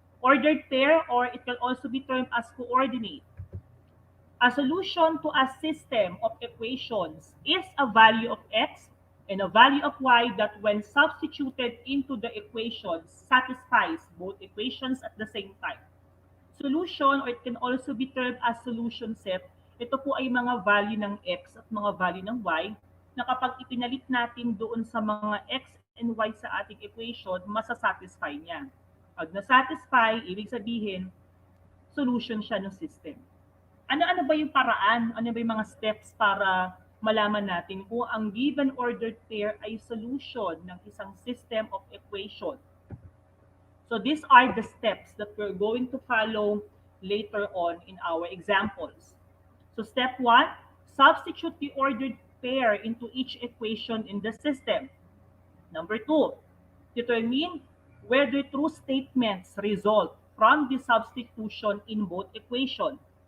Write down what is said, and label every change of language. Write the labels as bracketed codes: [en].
[en] Ordered pair, or it can also be termed as coordinate. A solution to a system of equations is a value of x and a value of y that when substituted into the equations satisfies both equations at the same time. Solution, or it can also be termed as solution set, [tl] ito po ay mga value ng x at mga value ng y na kapag ipinalit natin doon sa mga x and y sa ating equation, masasatisfy niya. Pag nasatisfy, ibig sabihin, solution siya ng system. Ano-ano ba yung paraan? Ano ba yung mga steps para malaman natin kung ang given ordered pair ay solution ng isang system of equation? [en] So these are the steps that we're going to follow later on in our examples. So step 1, substitute the ordered pair into each equation in the system. Number 2, determine whether true statements result from the substitution in both equations.